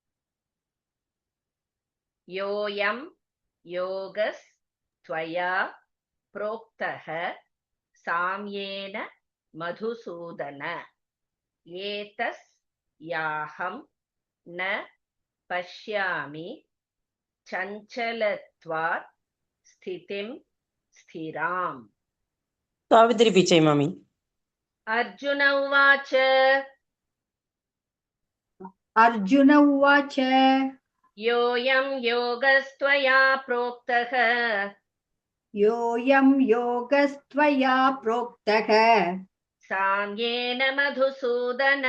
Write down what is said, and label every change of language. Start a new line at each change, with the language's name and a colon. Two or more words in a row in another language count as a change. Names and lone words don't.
Sanskrit: योऽयं योगस् त्वया प्रोक्तः साम्येन मधुसूदन एतस् याहं न पश्यामि चञ्चलत्वात् स्थितिं स्थिराम्.
Tamil: சாவித்ரி பிச்சை மாமி.
Sanskrit: अर्जुन उवाच अर्जुन उवाच योऽयं योगस्त्वया प्रोक्तः योऽयं योगस्त्वया प्रोक्तः साम्येन मधुसूदन